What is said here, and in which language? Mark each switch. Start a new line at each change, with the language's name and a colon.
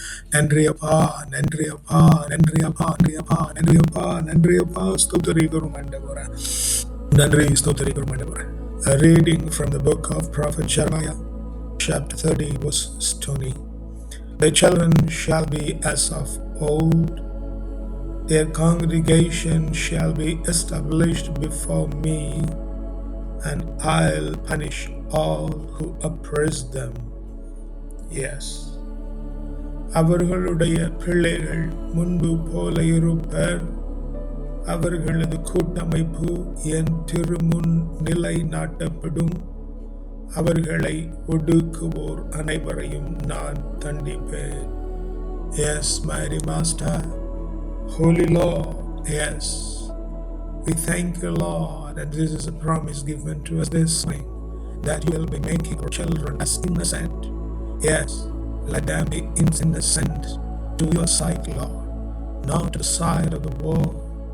Tamil: நன்றி அப்பா, நன்றி அப்பா, நன்றி அப்பா, நன்றி அப்பா, நன்றி அப்பா, நன்றி அப்பா, ஸ்தோத்திரிக்கிறோம் ஆண்டவரே, நன்றி ஸ்தோத்திரிக்கிறோம் ஆண்டவரே.
English: A reading from the book of Prophet Jeremiah, chapter 30, verse 20. The children shall be as of old, their congregation shall be established before me, and I'll punish all who oppress them. Yes.
Tamil: அவர்களுடைய பிள்ளைகள் முன்பு போல இருப்பர். அவர்களது கூட்டமைப்பு என் திருமுன் நிலை நாட்டப்படும். அவர்களை ஒடுக்குவோர் அனைவரையும் நான் தண்டிப்பேன்.
English: Yes, mighty Master, Holy Lord, yes. We thank you, Lord, that this is a promise given to us this morning, that you will be making our children as innocent. Yes, let them be innocent to your sight, Lord, not to the side of the world.